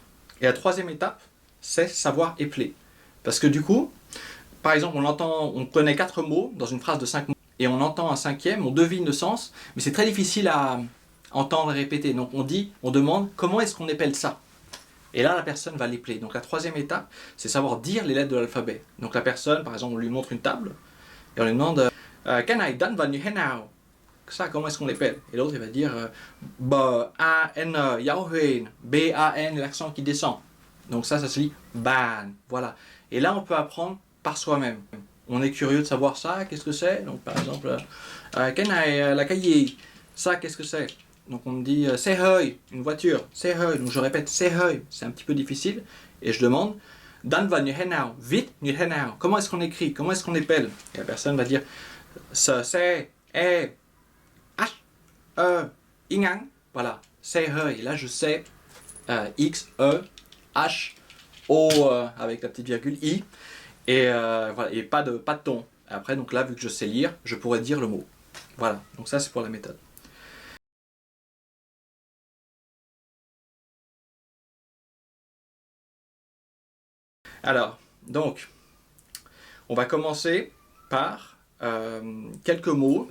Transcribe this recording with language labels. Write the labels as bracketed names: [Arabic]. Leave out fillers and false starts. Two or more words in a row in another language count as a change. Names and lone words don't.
[French] Et la troisième étape, c'est savoir épeler. Parce que du coup, par exemple, on connaît 4 mots dans une phrase de 5 mots, et on entend un cinquième, on devine le sens, mais c'est très difficile à entendre et répéter. Donc on demande comment est-ce qu'on épelle ça. Et là, la personne va l'épeler. Donc la troisième étape, c'est savoir dire les lettres de l'alphabet. Donc la personne, par exemple, on lui montre une table, et on lui demande [Vietnamese] cái này đánh vào như thế nào. [French] Ça, comment est-ce qu'on l'épelle? Et l'autre, il va dire B-A-N, Yao Huen, B-A-N, l'accent qui descend. Donc ça se lit ban. Voilà. Et là, on peut apprendre par soi-même. On est curieux de savoir ça, qu'est-ce que c'est? Donc par exemple, [Vietnamese] cái này [French] la cahier, ça qu'est-ce que c'est? Donc on me dit [Vietnamese] xe hơi, [French] une voiture, [Vietnamese] xe hơi. [French] Donc je répète [Vietnamese] xe hơi, [French] c'est un petit peu difficile. Et je demande [Vietnamese] đánh vào như thế nào, vite như thế nào. [French] Comment est-ce qu'on écrit? Comment est-ce qu'on épelle? Et la personne va dire ce, [Vietnamese] xe, e, h, e, y ngắn. [French] Voilà, [Vietnamese] xe hơi. [French] Et là je sais x, e, h, o avec la petite virgule, i. Et, voilà, et pas de ton. Après, donc là, vu que je sais lire, je pourrais dire le mot. Voilà, donc ça c'est pour la méthode. Alors, donc, on va commencer par quelques mots.